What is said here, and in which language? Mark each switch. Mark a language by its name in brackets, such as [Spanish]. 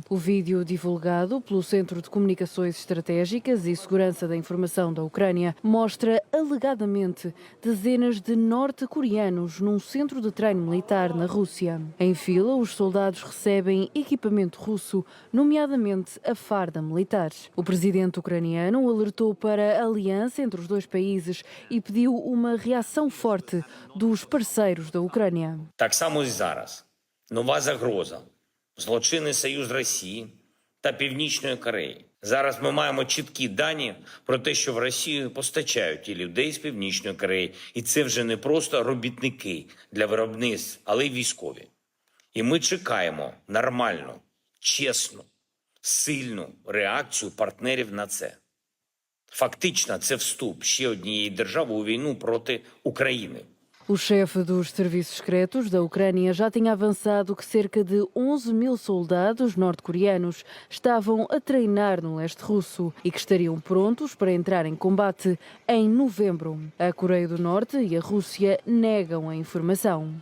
[Portuguese] O vídeo divulgado pelo Centro de Comunicações Estratégicas e Segurança da Informação da Ucrânia mostra alegadamente dezenas de norte-coreanos num centro de treino militar na Rússia. Em fila, os soldados recebem equipamento russo, nomeadamente a farda militar. O presidente ucraniano alertou para a aliança entre os dois países e pediu uma reação forte dos parceiros da Ucrânia. [Ukrainian] Так само і зараз. Нова загроза – злочинний союз Росії та Північної Кореї. Зараз ми маємо чіткі дані про те, що в Росію постачають і людей з Північної Кореї. І це вже не просто робітники для виробництв, але й військові. І ми чекаємо нормальну, чесну, сильну реакцію партнерів на це. Фактично, це вступ ще однієї держави у війну проти України. [Portuguese] O chefe dos serviços secretos da Ucrânia já tinha avançado que cerca de 11 mil soldados norte-coreanos estavam a treinar no leste russo e que estariam prontos para entrar em combate em novembro. A Coreia do Norte e a Rússia negam a informação.